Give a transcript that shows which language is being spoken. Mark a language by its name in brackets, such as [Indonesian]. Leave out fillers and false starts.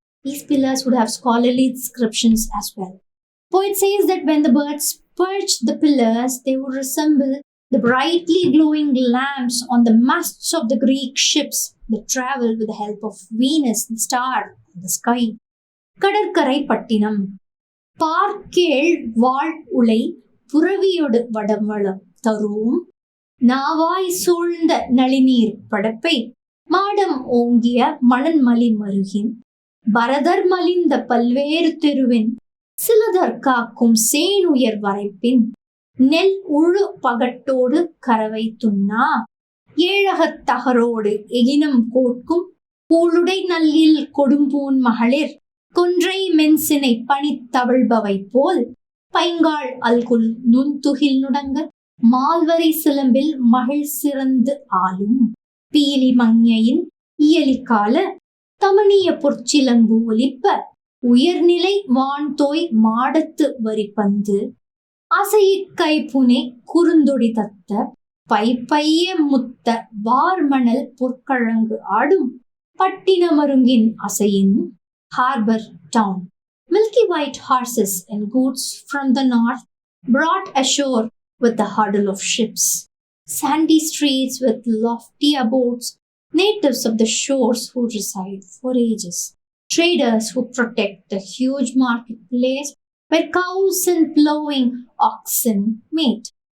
[English] These pillars would have scholarly inscriptions as well. Poet says that when the birds perched the pillars, they would resemble the brightly glowing lamps on the masts of the Greek ships that traveled with the help of Venus, the star, in the sky. Kadarkarai Pattinam. [Tamil] பார்க்கேள் வாழ் உலை புறவியொடு வடவளம் தரும் நாவாய் சூழ்ந்த நளிநீர் படப்பை மாடம் ஓங்கிய மணன்மலி மருகின் பரதர் மலிந்த பல்வேறு தெருவின் சிலதர் காக்கும் சேனுயர் வரைப்பின் நெல் உழு பகட்டோடு கரவை துண்ணா ஏழகத் தகரோடு எகினம் கோட்கும் பூளுடை நல்லில் கொடும்பூன் மகளிர் கொன்றை மென்சினை பணித்தவழ்பவை போல் பைங்காள் அல்குல் நுண்துகில் நுடங்க மால்வரை சிலம்பில் மகிழ் சிறந்து ஆளும் பீலி மங்கையின் இயலிக்கால தமணிய பொற்சிலம்பு ஒலிப்ப உயர்நிலை வான்தோய் மாடத்து வரிப்பந்து அசையிக் கைப்புனை குறுந்தொடி தத்த பைப்பைய முத்த வார்மணல் பொற்கழங்கு ஆடும் பட்டினமருங்கின் அசையின் [English] Harbour town. Milky white horses and goods from the north brought ashore with the huddle of ships. Sandy streets with lofty abodes, natives of the shores who reside for ages. Traders who protect the huge marketplace where cows and plowing oxen meet.